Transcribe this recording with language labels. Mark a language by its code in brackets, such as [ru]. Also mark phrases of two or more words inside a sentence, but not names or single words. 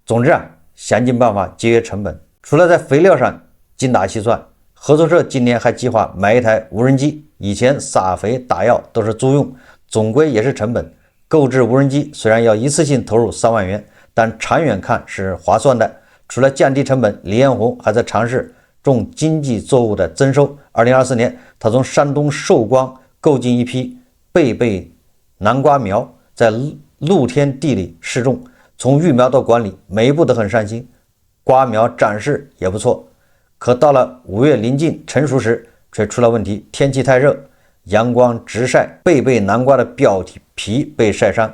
[zh] 總之想盡辦法節約成本。除了在肥料上精打細算，合作社今年還計劃買一台無人機。以前撒肥打藥都是租用，總歸也是成本。購置無人機雖然要一次性投入3萬元，但長遠看是划算的。除了降低成本，李彥宏還在嘗試種經濟作物的增收。2024年，他從山東寿光购进一批贝贝南瓜苗，在露天地里試種，從育苗到管理，每一步都很上心，瓜苗长势也不錯。可到了5月临近成熟時，却出了問題，天氣太熱，陽光直曬，貝貝南瓜的表皮被曬傷。